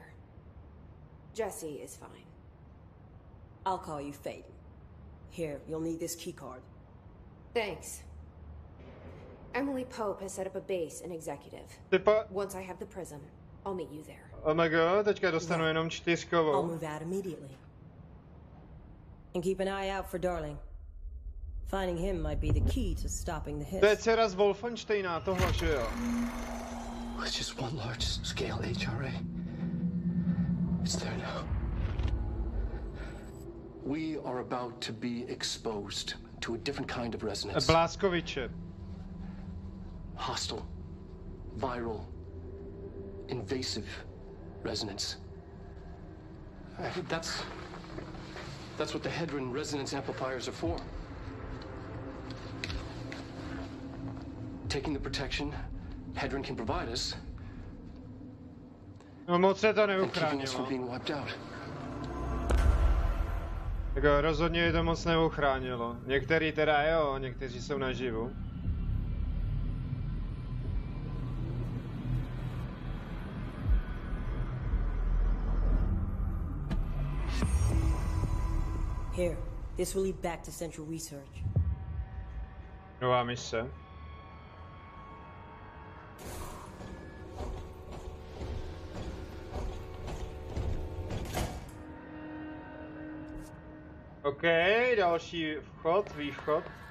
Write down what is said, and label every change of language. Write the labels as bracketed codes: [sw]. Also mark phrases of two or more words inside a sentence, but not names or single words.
[en] Jesse is fine. I'll call you Faden. Here, you'll need this keycard. Thanks. Emily Pope has set up a base in Executive. Once I have the prism, I'll meet you there. Oh my god, [cs] teďka dostanu jenom 4kovou. [en] I'll move out immediately. And keep an eye out for Darling. Finding him might be the key to stopping the Hiss. [cs] To je dcera z Wolfensteina, tohle, že jo? [en] It's just one large-scale HRA. It's there now. We are about to be exposed to a different kind of resonance. [cs] Bláskoviče. [en] Hostile, viral, invasive resonance. That's what the Hedron resonance amplifiers are for. Taking the protection Hedron can provide us. [cs] No moc se to [en] and keeping us from [cs] neuchránilo. [en] being wiped out. [cs] Jako rozhodně je to moc neuchránilo. Některý teda jo, někteří jsou naživu. [en] Here, this will lead back to Central Research. [cs] Nová mise. OK, další vchod, východ.